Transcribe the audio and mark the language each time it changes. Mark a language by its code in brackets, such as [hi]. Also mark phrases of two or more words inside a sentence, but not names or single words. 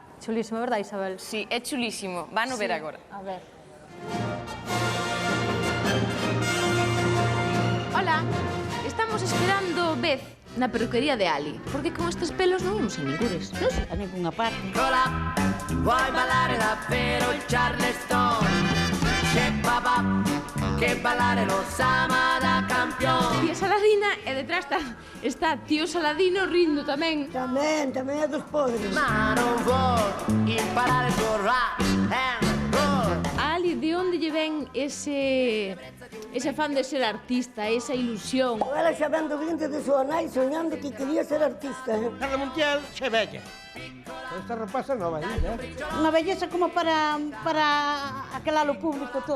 [es] Chulísimo, verdad, Isabel? [gl] Sí, é chulísimo. Vano ver agora. A ver. Hola, estamos esperando Beth na peluquería de Ali, porque con estes pelos non imos a ningures. Non sei a ninguna parte. [it] Hola, vuoi ballare davvero il Charleston? C'è papà che ballare lo sa ma da campione. [gl] Tía Saladina e detrás está tío Saladino rindo tamén. Tamén é dos podres. [it] Ma non vuoi imparare il tuo rock and roll. [gl] Ali, de onde lle ven ese afán de ser artista, esa ilusión? Ela xa ven do vientre de súa nai soñando que quería ser artista. Carla Montiel, xe bella. Esta rapaza nova, Unha belleza como para aquelar o público todo.